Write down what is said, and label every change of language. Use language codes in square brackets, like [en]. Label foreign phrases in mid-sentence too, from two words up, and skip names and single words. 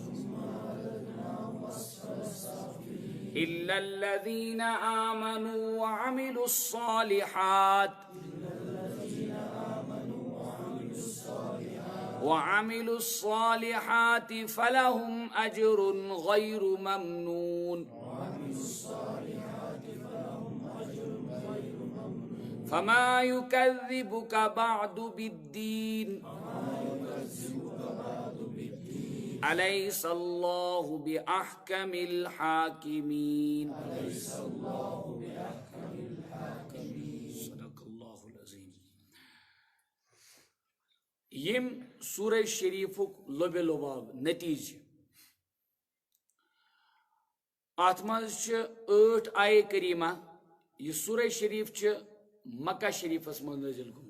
[ar] إلا الذين آمنوا وعملوا الصالحات فلهم أجر غير ممنون فما يكذبك بعد بالدين أليس الله بأحكم الحاكمين صدق الله العظيم. [ks] یم سورہ شریفک لب لباب نتیجہ ات مز 8 آیہ کریمہ. یہ سورہ شریف مکہ شریفس من نازل گومت.